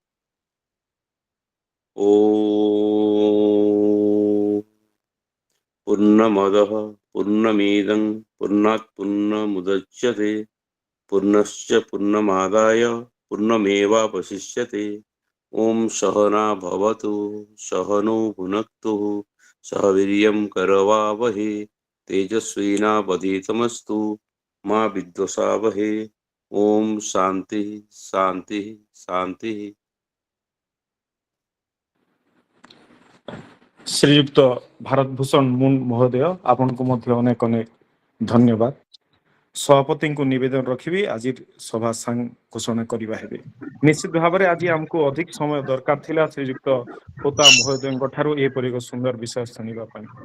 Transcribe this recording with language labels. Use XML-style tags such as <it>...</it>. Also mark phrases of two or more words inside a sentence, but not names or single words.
<sa>ଓ ପୂର୍ଣ୍ଣମଦଃ ପୂର୍ଣ୍ଣମିଦଂ ପୂର୍ଣ୍ଣାତ୍ ପୂର୍ଣ୍ଣମୁଦଚ୍ୟତେ ପୂର୍ଣ୍ଣଶ୍ଚ ପୂର୍ଣ୍ଣମାଦାୟ ପୂର୍ଣ୍ଣମେୱାବଶିଷ୍ୟତେ। ଓಂ ସହନା ଭବତୁ ସହନୌ ଭୁନକ୍ତୁ ସହ ବୀर्यं କରवावहे तेजस्विनावधीतमस्तु मा विद्वषावहे। ओम शांति शांति शांति।</sa> <or>ଶ୍ରୀଯୁକ୍ତ ଭାରତ ଭୂଷଣ ମୁନ୍ ମହୋଦୟ ଆପଣଙ୍କୁ ମଧ୍ୟ ଅନେକ ଅନେକ ଧନ୍ୟବାଦ। ସଭାପତିଙ୍କୁ ନିବେଦନ ରଖିବି ଆଜି ସଭା ଘୋଷଣା କରିବା ହେବେ। ନିଶ୍ଚିତ ଭାବରେ ଆଜି ଆମକୁ ଅଧିକ ସମୟ ଦରକାର ଥିଲା ଶ୍ରୀଯୁକ୍ତ ହୋତା ମହୋଦୟଙ୍କ ଠାରୁ ଏପରି ଏକ ସୁନ୍ଦର ବିଷୟ ଶୁଣିବା ପାଇଁ।</or>